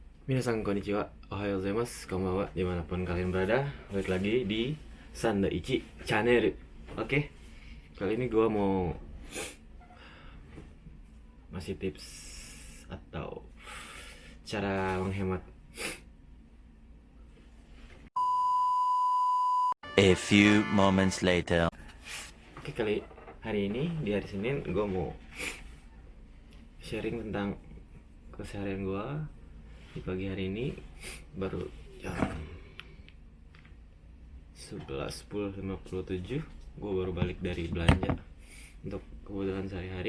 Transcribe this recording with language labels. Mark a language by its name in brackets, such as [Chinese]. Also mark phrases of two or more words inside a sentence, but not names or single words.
[Japanese] みなさん こんにちは、おはようございます、こんばんは, [Indonesian] dimanapun kalian berada. Balik lagi di Sandaichi Channel. Oke, kali ini gue mau ngasih tips atau cara menghemat. [English] A few moments later. [Indonesian] Oke, hari ini di hari Senin gue mau sharing tentang keseharian gue di pagi hari ini. Baru jam 11.57 gue baru balik dari belanja untuk kebutuhan sehari-hari.